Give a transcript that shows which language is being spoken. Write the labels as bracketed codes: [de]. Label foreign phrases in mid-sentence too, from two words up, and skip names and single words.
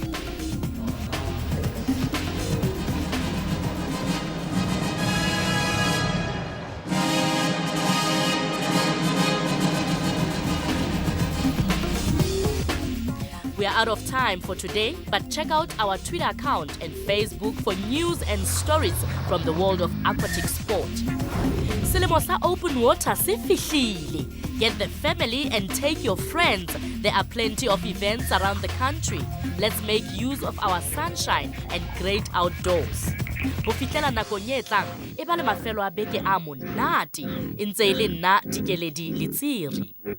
[en] We are out of time for today, but check out our Twitter account and Facebook for news and stories from the world of aquatic sport. [st] Selemo sa [en] open water [st] se fihlile. [en] Get the family and take your friends. There are plenty of events around the country. Let's make use of our sunshine and great outdoors. [st] Ho fihlela nakong e tlang, e ba le mafelo a beke a monate. E ntse e le nna Dikeledi Letsiri.